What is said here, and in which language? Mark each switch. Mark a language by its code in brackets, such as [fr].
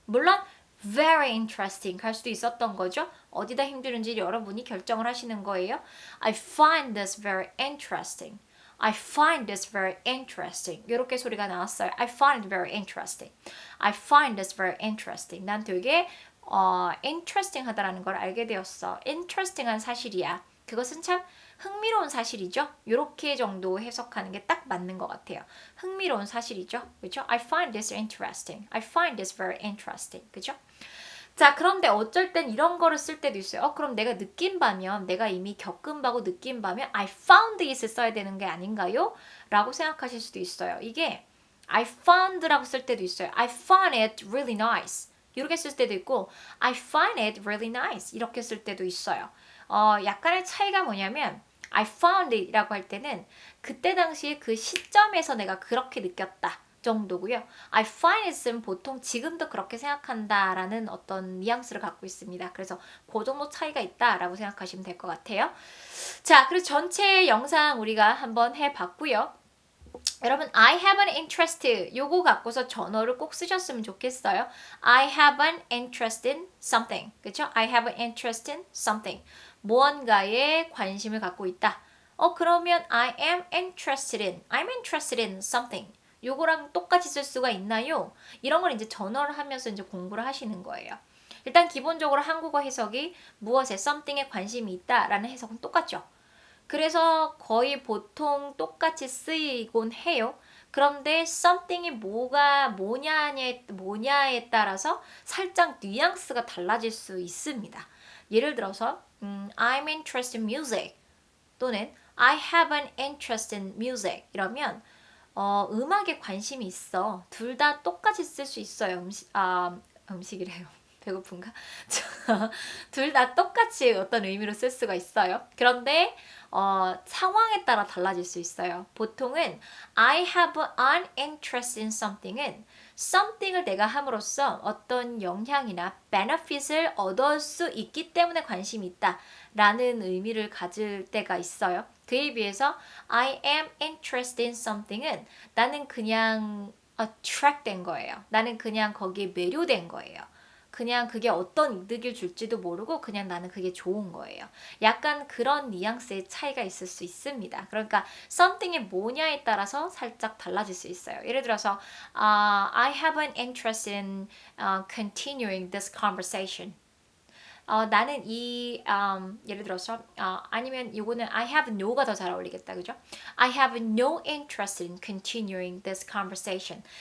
[ko] 물론 very interesting 할 수도 있었던 거죠. 어디다 힘들은지 여러분이 결정을 하시는 거예요. [en] I find this very interesting. I find this very interesting. [ko] 이렇게 소리가 나왔어요. [en] I find it very interesting. I find this very interesting. [ko] 난 되게 interesting 하다라는 걸 알게 되었어. interesting한 사실이야. 그것은 참 흥미로운 사실이죠. 이렇게 정도 해석하는 게 딱 맞는 것 같아요. 흥미로운 사실이죠. 그렇죠? [en] I find this interesting. I find this very interesting. [ko] 그렇죠? 자, 그런데 어쩔 땐 이런 거를 쓸 때도 있어요. 그럼 내가 느낀 바면, 내가 이미 겪은 바고 느낀 바면 [en] I found it [ko] 을 써야 되는 게 아닌가요? 라고 생각하실 수도 있어요. 이게 [en] I found [ko] 라고 쓸 때도 있어요. [en] I found it really nice. [ko] 이렇게 쓸 때도 있고 [en] I find it really nice. [ko] 이렇게 쓸 때도 있어요. 약간의 차이가 뭐냐면 [en] I found it [ko] 이라고 할 때는 그때 당시에 그 시점에서 내가 그렇게 느꼈다 정도고요. [en] I find it [ko] 은 보통 지금도 그렇게 생각한다라는 어떤 뉘앙스를 갖고 있습니다. 그래서 그 정도 차이가 있다라고 생각하시면 될 것 같아요. 자, 그래서 전체 영상 우리가 한번 해봤고요. 여러분, [en] I have an interest [ko] 요거 갖고서 전어를 꼭 쓰셨으면 좋겠어요. [en] I have an interest in something. [ko] 그렇죠? [en] I have an interest in something. [ko] 무언가에 관심을 갖고 있다. 그러면 [en] I'm interested in something. [ko] 요거랑 똑같이 쓸 수가 있나요? 이런 걸 이제 전어를 하면서 이제 공부를 하시는 거예요. 일단 기본적으로 한국어 해석이 무엇에 something에 관심이 있다라는 해석은 똑같죠. 그래서 거의 보통 똑같이 쓰이곤 해요. 그런데 something이 뭐냐에 따라서 살짝 뉘앙스가 달라질 수 있습니다. 예를 들어서 [en] I'm interested in music [ko] 또는 [en] I have an interest in music [ko] 이러면 음악에 관심이 있어. 둘 다 똑같이 쓸 수 있어요. 음식이래요. 배고픈가? 둘 다 똑같이 어떤 의미로 쓸 수가 있어요. 그런데 상황에 따라 달라질 수 있어요. 보통은 [en] I have an interest in something [ko] 은 something을 내가 함으로써 어떤 영향이나 benefit을 얻을 수 있기 때문에 관심이 있다 라는 의미를 가질 때가 있어요. 그에 비해서 [en] I am interested in something [ko] 은 나는 그냥 attract 된 거예요. 나는 그냥 거기에 매료된 거예요. 그냥 그게 어떤 이득을 줄지도 모르고 그냥 나는 그게 좋은 거예요. 약간 그런 뉘앙스의 차이가 있을 수 있습니다. 그러니까 something이 뭐냐에 따라서 살짝 달라질 수 있어요. 예를 들어서 [en] I have an interest in continuing this conversation. [ko] 나는 예를 들어서 아니면 이거는 [en] I have no [ko] 가 더 잘 어울리겠다, 그죠? [en] I have no interest in continuing this conversation.